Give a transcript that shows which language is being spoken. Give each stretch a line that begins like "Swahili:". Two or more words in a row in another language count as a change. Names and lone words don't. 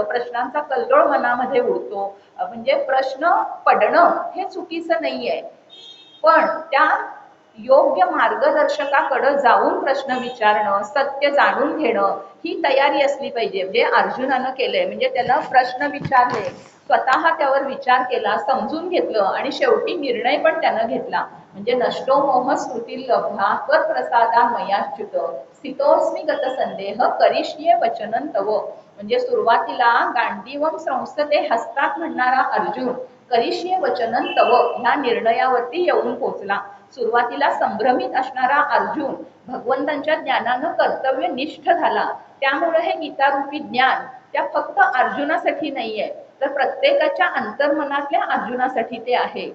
Marathi: प्रश्नांचा कल्लोळ मनामध्ये उडतो. म्हणजे प्रश्न पडणं हे चुकीचं नाहीये, पण त्या योग्य मार्गदर्शकाकडे जाऊन प्रश्न विचारणं, सत्य जाणून घेणं, ही तयारी असली पाहिजे. जे अर्जुनानं केलंय, म्हणजे त्यानं प्रश्न विचारले, स्वतः त्यावर विचार केला, समजून घेतलं आणि शेवटी निर्णय पण त्यानं घेतला.
Sanskrit: म्हणजे नष्टो मोह स्मृती लब्धा त्वत् प्रसादा मयाच्युत स्थितोस्मी गत संदेह करिष्ये वचनं तव.
Marathi: म्हणजे सुरुवातीला
Sanskrit: गांडीवम संस्थते हस्तात
Marathi: म्हणणारा अर्जुन
Sanskrit: करिष्ये वचनं तव
Marathi: ह्या निर्णयावरती येऊन पोहोचला. सुरुवातीला संभ्रमित असणारा अर्जुन भगवंतांच्या ज्ञानानं कर्तव्यनिष्ठ झाला. त्यामुळे हे गीतारूपी ज्ञान त्या फक्त अर्जुनासाठी नाहीये, तर प्रत्येकाच्या अंतर्मनातल्या अर्जुनासाठी ते आहे.